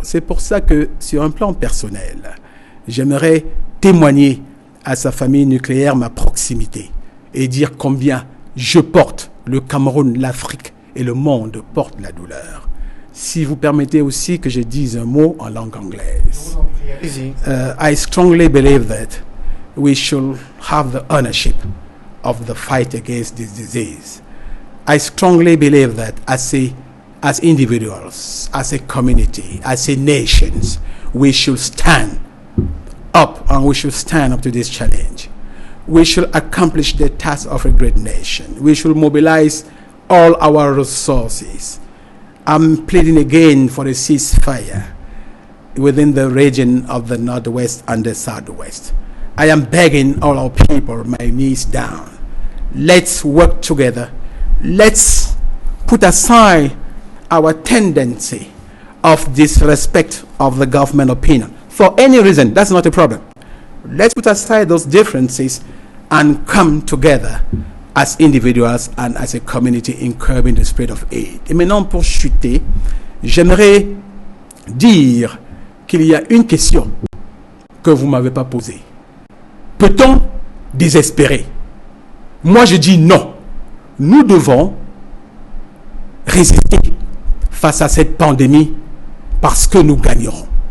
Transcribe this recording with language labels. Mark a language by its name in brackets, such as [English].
[French] C'est pour ça que, sur un plan personnel, j'aimerais témoigner à sa famille nucléaire ma proximité et dire combien je porte, le Cameroun, l'Afrique et le monde portent la douleur. Si vous permettez aussi que je dise un mot en langue anglaise. [English] I strongly believe that we should have the ownership of the fight against this disease. I strongly believe that as individuals, as a community, as a nation, we should stand up and we should stand up to this challenge. We should accomplish the task of a great nation. We should mobilize all our resources. I'm pleading again for a ceasefire within the region of the Northwest and the Southwest. I am begging all our people, my knees down. Let's work together. Let's put aside our tendency of disrespect of the government opinion. For any reason, that's not a problem. Let's put aside those differences and come together as individuals and as a community in curbing the spread of AIDS. [French] Et maintenant, pour chuter, j'aimerais dire qu'il y a une question que vous ne m'avez pas posée. Peut-on désespérer? Moi, je dis non. Nous devons résister face à cette pandémie parce que nous gagnerons.